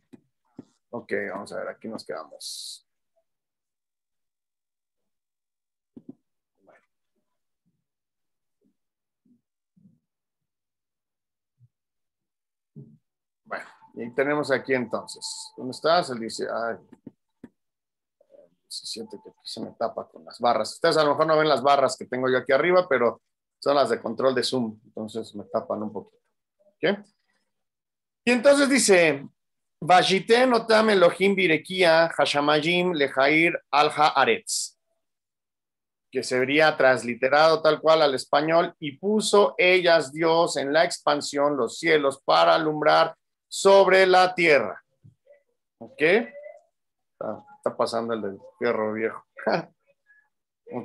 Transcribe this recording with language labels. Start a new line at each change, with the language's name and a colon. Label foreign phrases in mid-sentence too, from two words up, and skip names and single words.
Spanish: Ok, vamos a ver, aquí nos quedamos. Bueno, y tenemos aquí entonces. ¿Dónde estás? Él dice, ay, 17, que aquí se me tapa con las barras. Ustedes a lo mejor no ven las barras que tengo yo aquí arriba, pero son las de control de zoom, entonces me tapan un poquito. ¿Ok? Y entonces dice,
Hebrew: ויתן אתם אלהים ברקיע השמים להאיר על הארץ,
Spanish: que se vería transliterado tal cual al español, y puso ellas Dios en la expansión los cielos para alumbrar sobre la tierra. ¿Ok? Está pasando el del fierro viejo. Ok.